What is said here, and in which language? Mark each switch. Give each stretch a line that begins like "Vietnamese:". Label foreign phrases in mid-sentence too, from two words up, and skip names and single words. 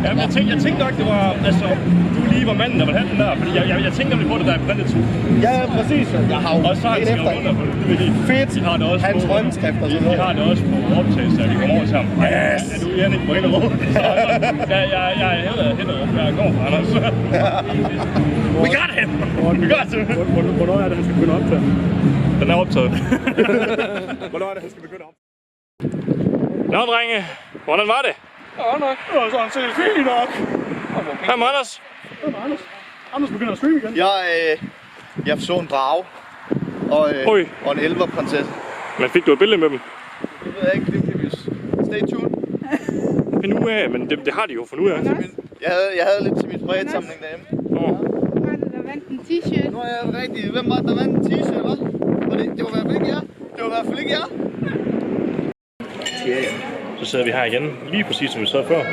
Danish: Jamen, jeg tænkte nok, det var, altså, du lige var manden, der var den der, fordi jeg tænkte nemlig på det, der er brændet to. Ja, præcis. Jeg har jo og så har en efter. Fedt. De har det også hans på, håndskrift og sådan noget. De har det også på optagelse, at vi kommer over til ham. Yes! Er du Jannik på Hellerup? Jeg er Hellerup, jeg kommer fra Anders.
English: We got him! We got him!
Danish: Hvornår er det, han skal begynde at optage? Den er optaget. Hvornår er det, han skal begynde at optage? Nå, drenge. Hvordan var det? Ja, nok. Det var sådan set fint nok. Hej med Anders. Anders begynder at streame igen. Jeg så en drage og en elverprinsesse. Men fik du et billede med dem? Det ved jeg ikke, det kan vi
English: stay tuned.
Danish: Find ud af, men det har de jo for nu af. Jeg havde lidt til min spredsamling derhjemme. Var det, der vandt en t-shirt? Nu er jeg rigtig. Hvem var det, der vandt en t-shirt, hva'? Det var i hvert fald ikke jer. Det var i hvert fald ikke jer. Så sidder vi her igen, lige præcis som vi sad før.